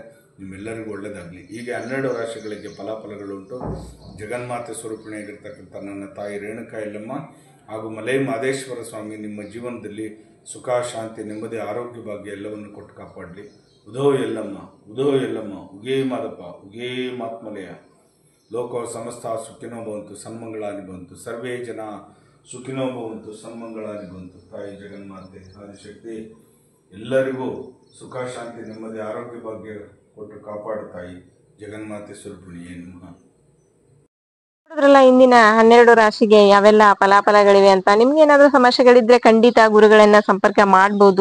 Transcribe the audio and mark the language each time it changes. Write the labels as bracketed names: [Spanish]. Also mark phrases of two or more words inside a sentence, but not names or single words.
[Kannada] ನಿಮ್ಮೆಲ್ಲರಿಗೂ ಒಳ್ಳೆಯದಾಗಲಿ. ಹೀಗೆ 12 ರಾಶಿಗಳಿಗೆ ಫಲಾಫಲಗಳುಂಟು. ಜಗನ್ಮಾತೆ ಸ್ವರೂಪಿಣಿಯಾಗಿರ್ತಕ್ಕಂಥ ನನ್ನ ತಾಯಿ ರೇಣುಕಾ ಯಲ್ಲಮ್ಮ ಹಾಗೂ ಮಲೈ ಮಹದೇಶ್ವರ ಸ್ವಾಮಿ ನಿಮ್ಮ ಜೀವನದಲ್ಲಿ ಸುಖ, ಶಾಂತಿ, ನೆಮ್ಮದಿ, ಆರೋಗ್ಯ, ಭಾಗ್ಯ ಎಲ್ಲವನ್ನು ಕೊಟ್ಟು ಕಾಪಾಡಲಿ. ಉದೋ ಎಲ್ಲಮ್ಮ, ಉದೋ ಎಲ್ಲಮ್ಮ, ಉಗೇ ಮಾದಪ್ಪ, ಉಗೇ ಮಾತ್ಮಲಯ. [Sanskrit] ಲೋಕೋ ಸಮಸ್ತ ಸುಖಿನೋ ಭವಂತು ಸನ್ಮಂಗಳಾನಿ ಭವಂತು ಸರ್ವೇ ಜನ ಸುಖಿನೋ ಭವಂತು ಸನ್ಮಂಗಳಾನಿ ಭವಂತು. [Kannada] ತಾಯಿ ಜಗನ್ಮಾತೆ ಆದಿಶಕ್ತಿ ಎಲ್ಲರಿಗೂ ಸುಖ ಶಾಂತಿ ನೆಮ್ಮದಿ ಆರೋಗ್ಯ ಭಾಗ್ಯ ಕೊಟ್ಟು ಕಾಪಾಡು ತಾಯಿ ಜಗನ್ಮಾತೆ ಸ್ವರೂಪಿಣಿಯೇ ನಮಃ. ನೋಡಿದ್ರಲ್ಲ ಇಂದಿನ 12 ರಾಶಿಗೆ ಯಾವೆಲ್ಲ ಫಲಾಫಲಗಳಿವೆ ಅಂತ. ನಿಮ್ಗೆ ಏನಾದ್ರೂ ಸಮಸ್ಯೆಗಳಿದ್ರೆ ಖಂಡಿತ ಗುರುಗಳನ್ನ ಸಂಪರ್ಕ ಮಾಡಬಹುದು.